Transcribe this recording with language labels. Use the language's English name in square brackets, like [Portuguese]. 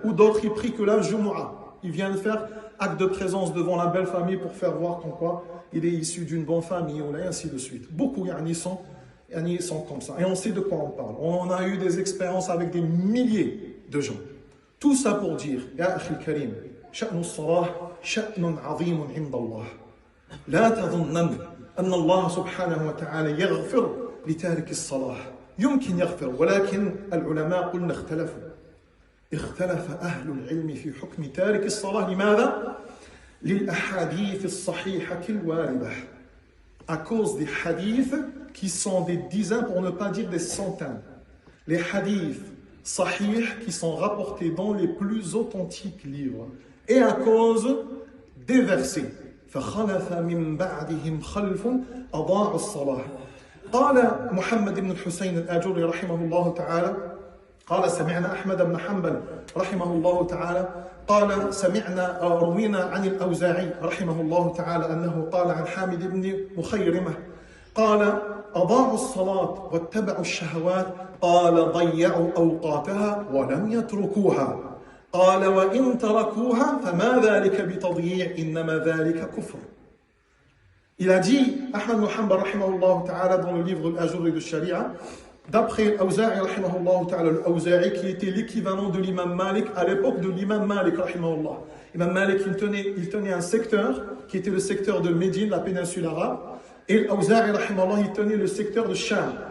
[French] Ou d'autres, ils prient que la Jumu'ah. Ils viennent faire acte de présence devant la belle famille pour faire voir comme quoi il est issu d'une bonne famille, et ainsi de suite. Beaucoup sont comme ça. Et on sait de quoi on parle. On a eu des expériences avec des milliers de gens. Tout ça pour dire, Ya Akhi Karim, [Arabic] شأن الصلاة شأن عظيم عند الله. لا تظنن أن الله سبحانه وتعالى يغفر لتارك الصلاة. يمكن يغفر ولكن العلماء قلنا اختلف أهل العلم في حكم تارك الصلاة. لماذا؟ للأحاديث الصحيحة الواردة. [French] À cause des hadiths qui sont des dizaines, pour ne pas dire des centaines. Les hadiths sahih qui sont rapportés dans les plus authentiques livres. Et à cause des versets. [Arabic] فخلف من بعدهم خلف أضاعوا الصلاة. قال محمد بن الحسين الآجري رحمه الله تعالى قال سمعنا أحمد بن حنبل رحمه الله تعالى قال روينا عن الأوزاعي رحمه الله تعالى أنه قال عن حامد بن مخيرمة قال أضاعوا الصلاة واتبعوا الشهوات قال ضيعوا أوقاتها ولم يتركوها قال وإن تركوها فما ذلك بتضييع إنما ذلك كفر. [French] Il a dit, Ahmad ibn Hanbal rahimahullah ta'ala, dans le livre Al-Ajuri de Sharia, d'après Al-Awza'i rahimahullah ta'ala, Al-Awza'i qui était l'équivalent de l'imam Malik à l'époque de l'imam Malik rahimahullah. L'imam Malik, il tenait un secteur qui était le secteur de Médine, la péninsule arabe, et Al-Awza'i rahimahullah, il tenait le secteur de Sham.